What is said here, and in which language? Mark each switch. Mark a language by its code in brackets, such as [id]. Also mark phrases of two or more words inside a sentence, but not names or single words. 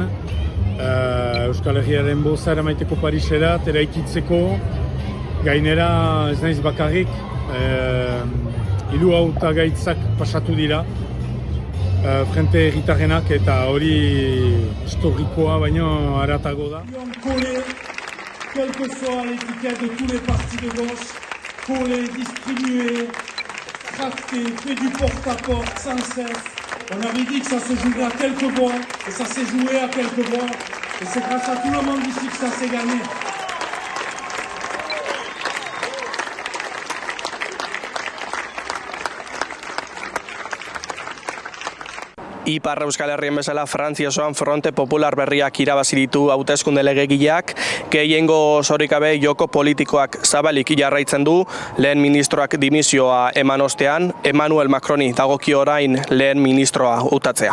[eu] Euskal Herriaren boza eramaiteko Parisera, eraikitzeko, gainera ez naiz bakarrik, hiru hautagaitzak pasatu dira, Frente Herritarrenak, eta hori historikoa baino haratago da. [fr] Quelle que soit l'étiquette de tous les partis de gauche, collé, distribué, tracté, fait du porte-à-porte sans cesse. On avait dit que ça se jouerait à quelques voix, et ça s'est joué à quelques voix, et c'est grâce à tout le monde ici que ça s'est gagné. [eu] Ipar Euskal Herrien bezala Frantzia osoan Fronte Popular berriak irabazi ditu hauteskunde legegileak, gehiengo osorik gabe joko politikoak zabalik jarraitzen du, lehen ministroak dimisioa eman ostean, Emmanuel Macroni dagokio orain lehen ministroa hautatzea.